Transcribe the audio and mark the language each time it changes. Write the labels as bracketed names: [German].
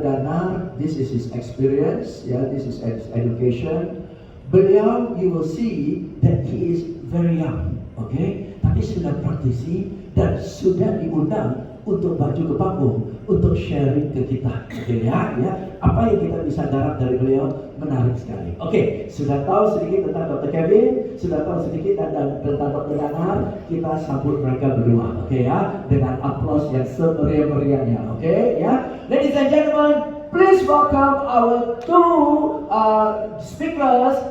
[English] Danar, this is his experience, this is his education. Beliau, you will see that he is very young, okay? [Indonesian] Tapi sudah praktisi dan sudah diundang untuk maju ke panggung, untuk sharing ke kita, okay, ya. Apa yang kita bisa garap dari beliau menarik sekali. Oke, sudah tahu sedikit tentang Dr. Kevin, sudah tahu sedikit tentang Dr. Danar. Kita sambut mereka berdua, oke ya, dengan aplaus yang semeriah-meriahnya, oke ya. [English] Ladies and gentlemen, please welcome our two speakers.